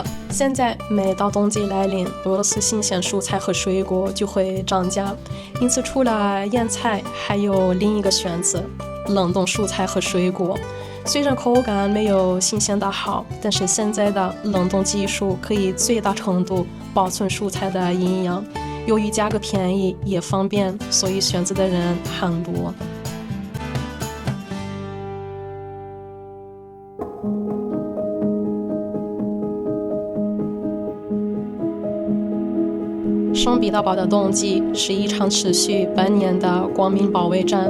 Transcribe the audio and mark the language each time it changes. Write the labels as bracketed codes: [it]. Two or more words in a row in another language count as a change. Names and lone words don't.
[zh] 現在每到冬季來臨，俄羅斯新鮮蔬菜和水果就會漲價，因此除了醃菜，還有另一個選擇：冷凍蔬菜和水果。雖然口感沒有新鮮的好，但是現在的冷凍技術可以最大程度保存蔬菜的營養。由於價格便宜也方便，所以選擇的人很多。聖彼得堡的冬季是一場持續半年的光明保衛戰。